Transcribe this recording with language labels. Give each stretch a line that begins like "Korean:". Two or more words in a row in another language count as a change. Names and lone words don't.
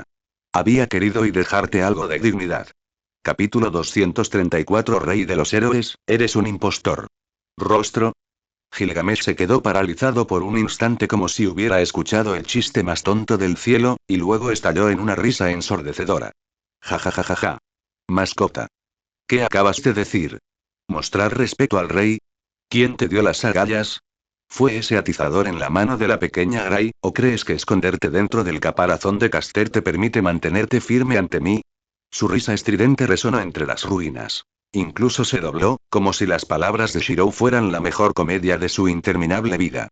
Spanish: Había querido y dejarte algo de dignidad. Capítulo 234 Rey de los héroes, eres un impostor. Rostro. Gilgamesh se quedó paralizado por un instante como si hubiera escuchado el chiste más tonto del cielo, y luego estalló en una risa ensordecedora. Ja ja ja ja ja. Mascota. ¿Qué acabas de decir? ¿Mostrar respeto al rey? ¿Quién te dio las agallas? ¿Fue ese atizador en la mano de la pequeña Gray, o crees que esconderte dentro del caparazón de Caster te permite mantenerte firme ante mí? Su risa estridente resonó entre las ruinas. Incluso se dobló, como si las palabras de Shirou fueran la mejor comedia de su interminable vida.